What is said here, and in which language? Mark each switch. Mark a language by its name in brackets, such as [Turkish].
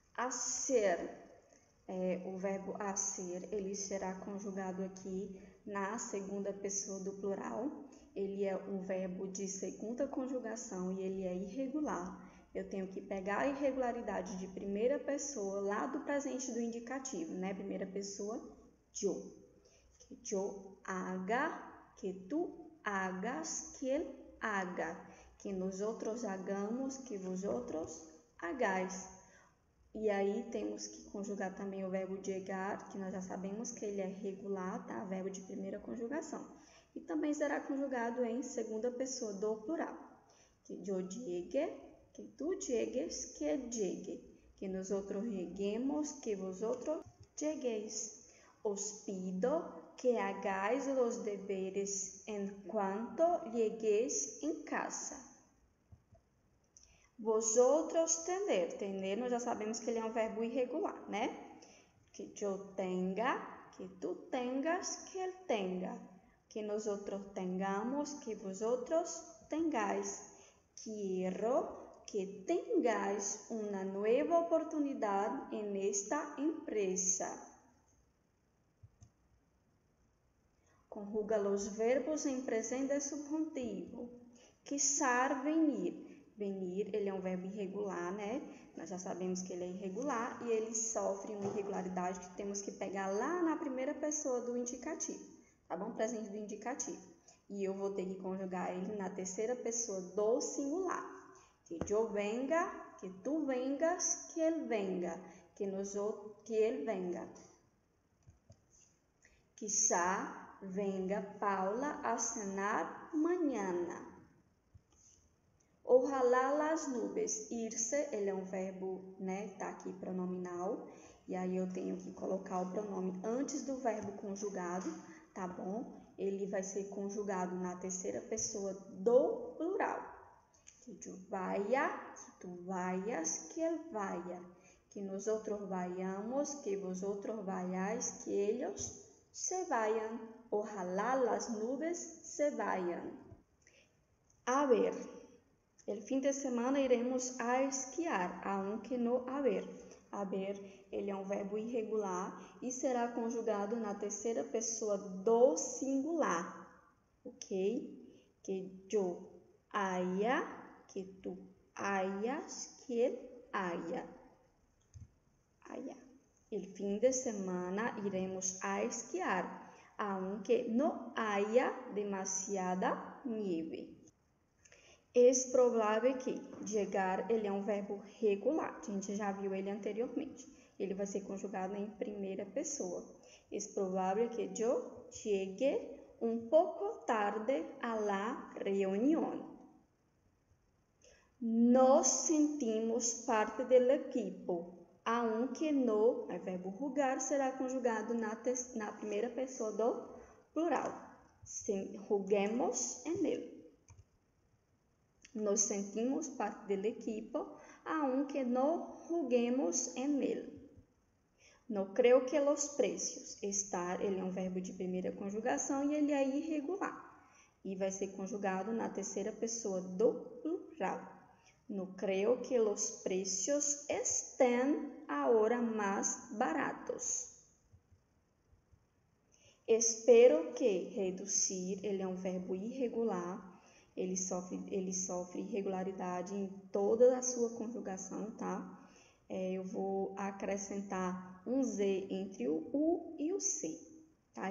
[Spanish] Hacer. [Portuguese] O verbo hacer, ele será conjugado aqui na segunda pessoa do plural. Ele é um verbo de segunda conjugação e ele é irregular. Eu tenho que pegar a irregularidade de primeira pessoa lá do presente do indicativo, né? Primeira pessoa, yo. [Spanish] Que yo haga, que tu hagas, que él haga. Que nosotros hagamos, que vosotros hagais. [Portuguese] E aí temos que conjugar também o verbo llegar, que nós já sabemos que ele é regular, tá? Verbo de primeira conjugação. E também será conjugado em segunda pessoa do plural. [Spanish] Que yo llegue, que tu llegues, que él llegue. Que nosotros lleguemos, que vosotros lleguéis. Os pido que hagáis los deberes en cuanto lleguéis en casa. Vosotros tener. [Portuguese] Tener, nós já sabemos que ele é um verbo irregular, né? [Spanish] Que yo tenga, que tu tengas, que él tenga. Que nosotros tengamos, que vosotros tengáis. Quiero que tengáis una nueva oportunidad en esta empresa. Conjuga los verbos em presente subjuntivo. Quizás venir. [Portuguese] Venir, ele é um verbo irregular, né? Nós já sabemos que ele é irregular e ele sofre uma irregularidade que temos que pegar lá na primeira pessoa do indicativo, tá bom? Presente do indicativo. E eu vou ter que conjugar ele na terceira pessoa do singular. [Spanish] Que yo venga, que tu vengas, que él venga, que él venga. Quizá venga Paula a cenar mañana. Ojalá las nubes. [Portuguese] Irse, ele é um verbo, né? Tá aqui pronominal. E aí eu tenho que colocar o pronome antes do verbo conjugado, tá bom? Ele vai ser conjugado na terceira pessoa do plural. [Spanish] Que yo vaya, que tu vayas, que él vaya. Que nosotros vayamos, que vosotros vayáis, que ellos se vayan. Ojalá las nubes se vayan. A ver. El fin de semana iremos a esquiar, aunque no haber. [Portuguese] Haber, ele é um verbo irregular e será conjugado na terceira pessoa do singular, ok? [Spanish] Que yo haya, que tu hayas, que él haya. El fin de semana iremos a esquiar, aunque no haya demasiada nieve. [Portuguese] É provável que llegar, ele é um verbo regular, a gente já viu ele anteriormente. Ele vai ser conjugado em primeira pessoa. É provável que [Spanish] yo llegue un poco tarde a la reunión. Nos sentimos parte del equipo, aunque no, [Portuguese] o verbo jugar será conjugado na primeira pessoa do plural. [Spanish] Juguemos en él. Nos sentimos parte del equipo, aunque no juguemos en él. No creo que los precios. [Portuguese] Estar, ele é um verbo de primeira conjugação e ele é irregular. E vai ser conjugado na terceira pessoa do plural. [Spanish] No creo que los precios estén ahora más baratos. Espero que. [Portuguese] Reduzir, ele é um verbo irregular. Ele sofre irregularidade em toda a sua conjugação, tá? Eu vou acrescentar um Z entre o U e o C, tá?